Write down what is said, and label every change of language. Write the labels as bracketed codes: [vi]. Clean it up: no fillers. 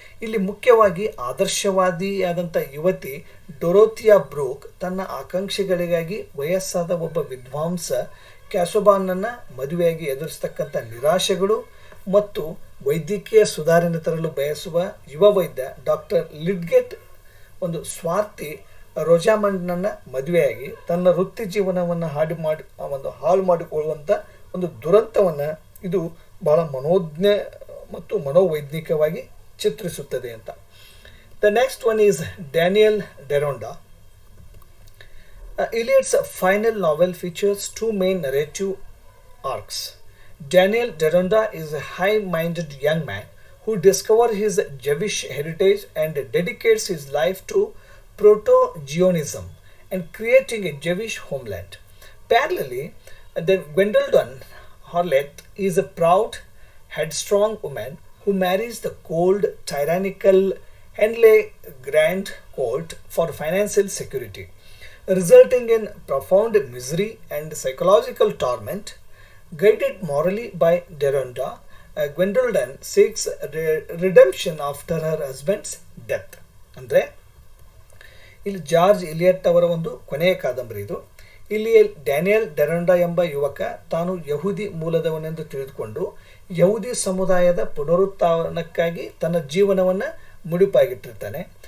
[kn] ಇಲ್ಲಿ ಮುಖ್ಯವಾಗಿ ಆದರ್ಶವಾದಿಯಾದಂಥ ಯುವತಿ ಡೊರೋಥಿಯಾ ಬ್ರೂಕ್ ತನ್ನ ಆಕಾಂಕ್ಷೆಗಳಿಗಾಗಿ ವಯಸ್ಸಾದ ಒಬ್ಬ ವಿದ್ವಾಂಸ ಕ್ಯಾಸೋಬಾನ್ನನ್ನು ಮದುವೆಯಾಗಿ ಎದುರಿಸ್ತಕ್ಕಂಥ ನಿರಾಶೆಗಳು ಮತ್ತು ವೈದ್ಯಕೀಯ ಸುಧಾರಣೆ ತರಲು ಬಯಸುವ ಯುವ ವೈದ್ಯ ಡಾಕ್ಟರ್ ಲಿಡ್ಗೆಟ್ ಒಂದು ಸ್ವಾರ್ಥಿ ರೋಜಾಮಂಡ್ನನ್ನು ಮದುವೆಯಾಗಿ ತನ್ನ ವೃತ್ತಿ ಜೀವನವನ್ನು ಹಾಳು ಮಾಡಿಕೊಳ್ಳುವಂಥ ಒಂದು ದುರಂತವನ್ನು ಇದು ಬಹಳ ಮನೋಜ್ಞ ಮತ್ತು ಮನೋವೈಜ್ಞಿಕವಾಗಿ ಚಿತ್ರಿಸುತ್ತದೆ ಅಂತ. [en] The next one is Daniel Deronda. Eliot's final novel features two main narrative arcs. Daniel Deronda is a high-minded young man who discovers his Jewish heritage and dedicates his life to proto-Zionism and creating a Jewish homeland. Parallelly, the Gwendolyn Harlett is a proud, headstrong woman who marries the cold, tyrannical Henley Grant Colt for financial security, resulting in profound misery and psychological torment. Guided morally by Deronda, Gwendolyn seeks redemption after her husband's death. [kn] ಅಂದರೆ ಇಲ್ಲಿ George Elliott ಅವರ ಒಂದು ಕೊನೆಯ ಕಾದಂಬರಿ ಇದು. ಇಲ್ಲಿ Daniel ಡೆರೋಂಡಾ ಎಂಬ ಯುವಕ ತಾನು ಯಹೂದಿ ಮೂಲದವನೆಂದು ತಿಳಿದುಕೊಂಡು ಯಹೂದಿ ಸಮುದಾಯದ ಪುನರುತ್ಥಾನಕ್ಕಾಗಿ ತನ್ನ ಜೀವನವನ್ನು ಮುಡಿಪಾಗಿಟ್ಟಿರ್ತಾನೆ.